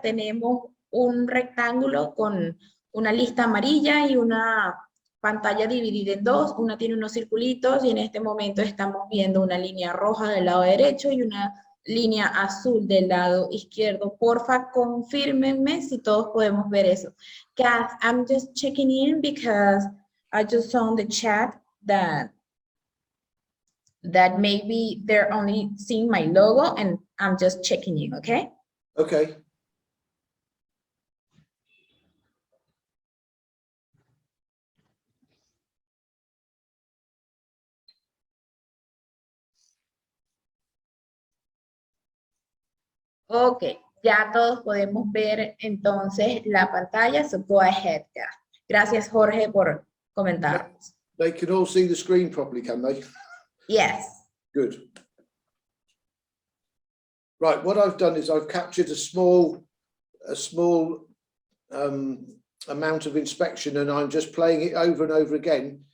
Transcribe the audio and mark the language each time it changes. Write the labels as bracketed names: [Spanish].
[Spanish] Tenemos un rectángulo con una lista amarilla y una pantalla dividida en dos. Una tiene unos circulitos y en este momento estamos viendo una línea roja del lado derecho y una línea azul del lado izquierdo. Porfa, confírmenme si todos podemos ver eso. [English] Guys, I'm just checking in because I just saw in the chat that maybe they're only seeing my logo and I'm just checking in, okay? Okay. [Spanish] Ok, ya todos podemos ver entonces la pantalla, [English] so go ahead, guys. [Spanish] Gracias, Jorge, por comentarnos. [English] They can all see the screen properly, can they? Yes. Good. Right, what I've done is I've captured a small amount of inspection and I'm just playing it over and over again.